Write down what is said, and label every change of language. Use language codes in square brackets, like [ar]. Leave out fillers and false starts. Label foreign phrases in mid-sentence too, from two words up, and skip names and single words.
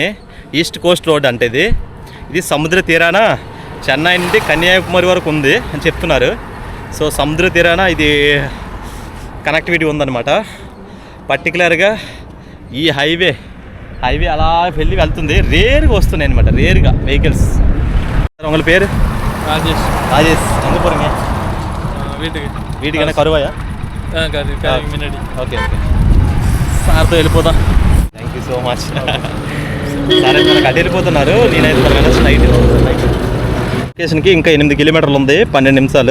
[te] ఈస్ట్ కోస్ట్ రోడ్ అంటే ఇది సముద్ర తీరాన చెన్నై నుండి కన్యాకుమారి వరకు ఉంది అని చెప్తున్నారు. సో సముద్ర తీరాన ఇది కనెక్టివిటీ ఉందన్నమాట. పర్టికులర్గా ఈ హైవే అలా వెళ్తుంది. రేరుగా వస్తున్నాయి అనమాట, రేరుగా వెహికల్స్. [ta] உங்கள் பேர் ராஜேஷ் எங்கே போகிறீங்க? [te] వీటికైనా కరువాయా? ఓకే సార్తో వెళ్ళిపోతాం. [en] thank you so much. [te] సరే మనకు అటు వెళ్ళిపోతున్నారు. నేనైతే మన [en] straight locationki [te] ఇంకా 8 కిలోమీటర్లు ఉంది, 12 నిమిషాలు.